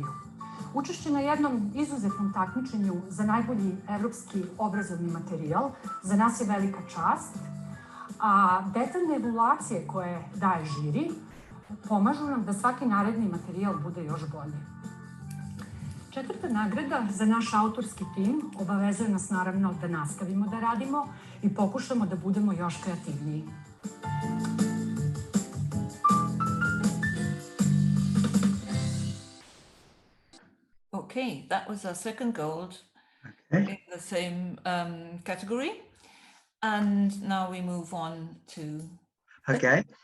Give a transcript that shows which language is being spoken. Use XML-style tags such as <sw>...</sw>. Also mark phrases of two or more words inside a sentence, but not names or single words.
<sr>Učešće na jednom izuzetnom takmičenju za najbolji evropski obrazovni materijal za nas je velika čast, a detaljne evaluacije koje daje žiri pomažu nam da svaki naredni materijal bude još bolji. Četvrta nagrada za naš autorski tim obavezuje nas naravno da nastavimo da radimo i pokušamo da budemo još kreativniji.</sr> <en>Okay, that was our second gold Okay. in the same category. And now we move on to... Okay.</en>